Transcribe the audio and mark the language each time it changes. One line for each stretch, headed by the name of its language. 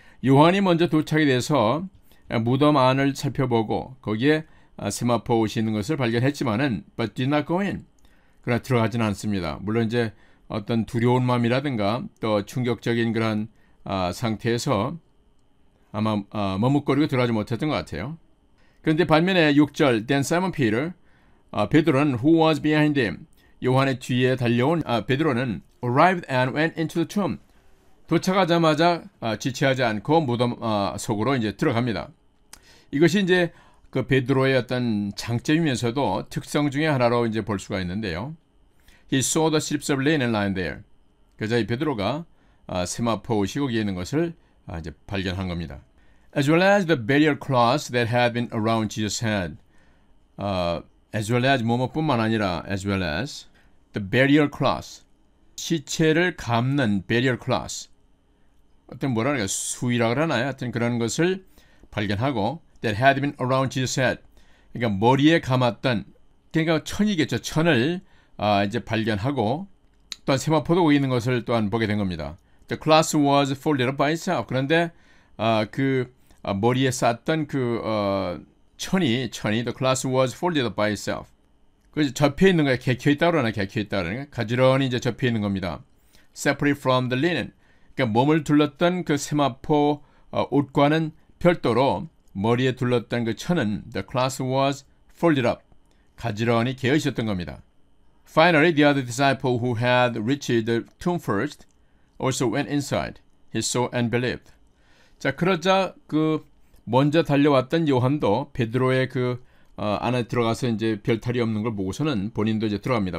Korean: 요한이 먼저 도착이 돼서 무덤 안을 살펴보고 거기에 세마포 옷이 있는 것을 발견했지만은
English: but did not go in.
Korean: 그러나 들어가지는 않습니다. 물론 이제 어떤 두려운 마음이라든가 또 충격적인 그런 상태에서 아마 머뭇거리고 들어가지 못했던 것 같아요. 그런데 반면에 6절
English: Then Simon Peter
Korean: 베드로는
English: who was behind him
Korean: 요한의 뒤에 달려온 베드로는
English: arrived and went into the tomb.
Korean: 도착하자마자 지체하지 않고 무덤 속으로 이제 들어갑니다. 이것이 이제 그 베드로의 어떤 장점이면서도 특성 중에 하나로 이제 볼 수가 있는데요.
English: He saw the strips of linen lying there.
Korean: 그래서 이 베드로가 세마포 옷이 거기에 있는 것을 이제 발견한 겁니다.
English: As well as the burial cloths that had been around Jesus' head. As well as
Korean: 뭐뭐뿐만 아니라
English: as well as the burial cloths.
Korean: 시체를 감는 burial cloths. 어떤 뭐랄까 수의라 그러나요? 하여튼 그런 것을 발견하고
English: that had been around Jesus' head.
Korean: 그러니까 머리에 감았던 그러니까 천이겠죠. 천을 이제 발견하고 또한 세마포도 거기 있는 것을 또한 보게 된 겁니다.
English: The cloth was folded up by itself.
Korean: 그런데 그 머리에 쌌던 그 천이
English: the cloth was folded up by itself.
Korean: 그 접혀 있는 거에 개켜 있다 그러나 가지런히 이제 접혀 있는 겁니다.
English: Separate from the linen.
Korean: 그러니까 몸을 둘렀던 그 세마포 옷과는 별도로 머리에 둘렀던 그 천은
English: the cloth was folded up.
Korean: 가지런히 개어 있었던 겁니다.
English: Finally, the other disciple who had reached the tomb first also went inside. He saw and believed.
Korean: 자, 그러자 그 먼저 달려왔던 요한도 베드로의 그 안에 들어가서 이제 별탈이 없는 걸 보고서는 본인도 이제 들어갑니다.